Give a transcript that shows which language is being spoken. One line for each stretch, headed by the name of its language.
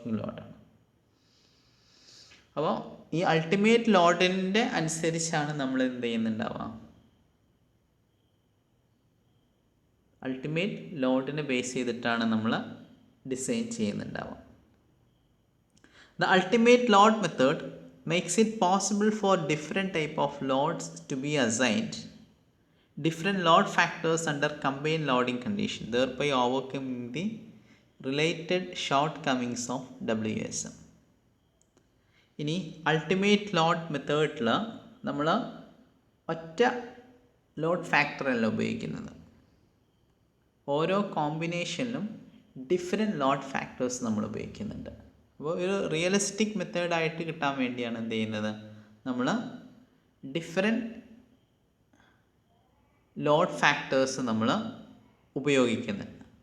Malayalam: ആണ്. അപ്പോൾ ഈ അൾട്ടിമേറ്റ് ലോഡിൻ്റെ അനുസരിച്ചാണ് നമ്മൾ എന്ത് ചെയ്യുന്നുണ്ടാവുക, അൾട്ടിമേറ്റ് ലോഡിനെ ബേസ് ചെയ്തിട്ടാണ് നമ്മൾ design ചെയ്യുന്നുണ്ടാവുക.
English: The ultimate load method makes it possible for different type of loads to be assigned different load factors under combined loading condition, thereby overcoming the related shortcomings of WSM.
Malayalam: ഇനി ultimate load മെത്തേഡിൽ നമ്മൾ ഒറ്റ load ഫാക്ടറല്ല ഉപയോഗിക്കുന്നത്. ഓരോ കോമ്പിനേഷനിലും different load factors നമ്മൾ ഉപയോഗിക്കുന്നുണ്ട്. അപ്പോൾ ഒരു റിയലിസ്റ്റിക് മെത്തേഡായിട്ട് കിട്ടാൻ വേണ്ടിയാണ് എന്ത് ചെയ്യുന്നത്, നമ്മൾ ഡിഫറെൻറ്റ് ലോഡ് ഫാക്ടേഴ്സ് നമ്മൾ ഉപയോഗിക്കുന്നുണ്ട്.